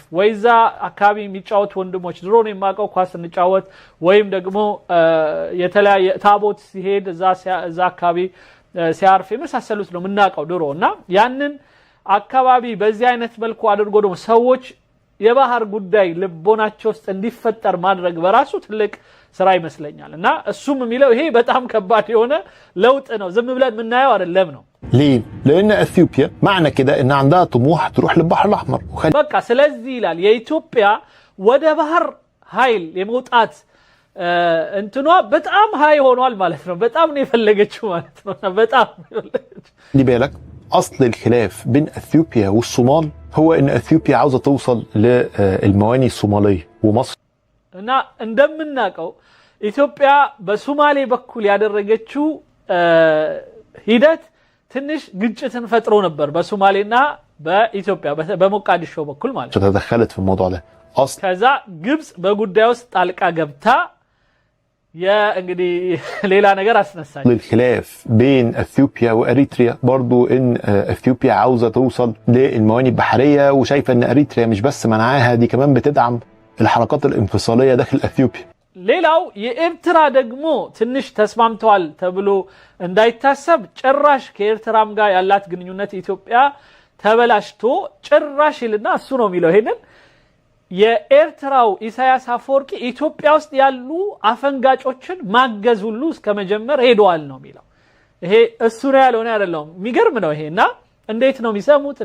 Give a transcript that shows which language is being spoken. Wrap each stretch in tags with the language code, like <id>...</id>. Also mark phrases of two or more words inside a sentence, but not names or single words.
<am>ወይዛ አካባቢ የሚጫወት ወንድሞች ድሮ ነው የማውቀው ኳስ እንጫወት ወይም ደግሞ የተለያየ ታቦት ሲሄድ እዛ አካባቢ ሲያርፍ የመሳሰሉት ነው የምናውቀው ድሮ እና ያንን አካባቢ በዚህ አይነት መልኩ አድርጎ ደግሞ ሰዎች የባህር ጉዳይ ልቦናቸው ውስጥ እንዲፈጠር ማድረግ በራሱ ትልቅ ስራ ይመስለኛል እና እሱም የሚለው ይሄ በጣም ከባድ የሆነ ለውጥ ነው፣ ዝም ብለን የምናየው አይደለም ነው።</am> <ar>ليه؟ لأن أثيوبيا معنى كده إن عندها طموح تروح للبحر الأحمر.</ar> <am>በቃ ስለዚህ ይላል የኢትዮጵያ ወደ ባህር ኃይል የመውጣት እንትኗ በጣም ሃይ ሆኗል ማለት ነው። በጣም ነው የፈለገችው ማለት ነው። በጣም</am> <ar>خلي بالك أصل الخلاف بين أثيوبيا والصومال هو إن أثيوبيا عاوزة توصل للمواني الصومالية ومصر.</ar> <am>እና እንደምናውቀው ኢትዮጵያ በሶማሌ በኩል ያደረገችው ሂደት ትንሽ ግጭትን ፈጥሮ ነበር በሶማሌና በኢትዮጵያ በሞቃዲሾ በኩል ማለት ነው።</am> <ar>تدخلت في الموضوع ده أصلا.</ar> <am>ከዛ ግብጽ በጉዳዩ ውስጥ ጣልቃ ገብታ እንግዲህ ሌላ ነገር አስነሳች።</am> <ar>الخلاف بين أثيوبيا وأريتريا برضو إن أثيوبيا عاوزة توصل للمواني البحرية وشايفة إن أريتريا مش بس منعاها دي كمان بتدعم الحركات الانفصالية داخل أثيوبيا.</ar> <am>ሌላው የኤርትራ ደግሞ ትንሽ ተስማምተዋል ተብሎ እንዳይታሰብ ጭራሽ ከኤርትራም ጋር ያላት ግንኙነት ኢትዮጵያ ተበላሽቶ ጭራሽ ይልና እሱ ነው የሚለው ይሄንን የኤርትራው ኢሳያስ አፈወርቂ ኢትዮጵያ ውስጥ ያሉ አፈንጋጮችን ማገዝ ሁሉ እስከመጀመር ሄደዋል ነው የሚለው። ይሄ እሱ ነው ያለው ነው አይደለም። የሚገርም ነው ይሄና እንዴት ነው የሚሰሙት?</am>